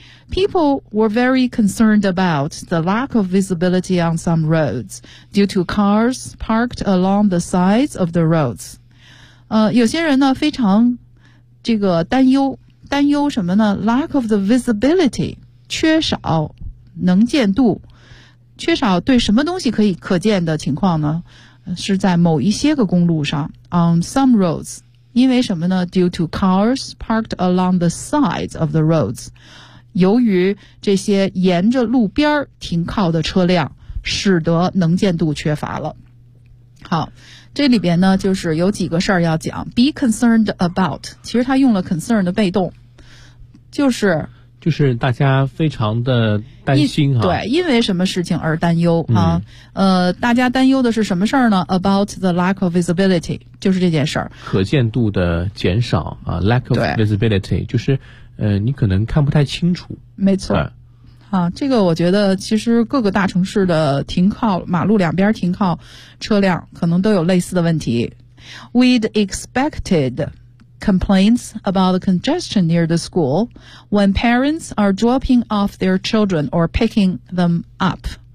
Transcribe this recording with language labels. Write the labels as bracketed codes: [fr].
[en] People were very concerned about the lack of visibility on some roads due to cars parked along the sides of the roads. [zh] 有些人呢非常这个担忧，担忧什么呢？ [en] Lack of the visibility， [zh] 缺少能见度，缺少对什么东西可以可见的情况呢？是在某一些个公路上， [en] on some roads， [zh] 因为什么呢？ [en] Due to cars parked along the sides of the roads， [zh] 由于这些沿着路边停靠的车辆使得能见度缺乏了。好，这里边呢就是有几个事儿要讲。 be concerned about， 其实他用了 concern 的被动，就是大家非常的担心啊，对，因为什么事情而担忧啊、嗯、大家担忧的是什么事儿呢？ [en] about the lack of visibility， [zh] 就是这件事儿，可见度的减少啊。lack of visibility 就是你可能看不太清楚。没错。啊，这个我觉得其实各个大城市的停靠马路两边停靠车辆可能都有类似的问题。 [en] We'd expected complaints about the congestion near the school when parents are dropping off their children or picking them up.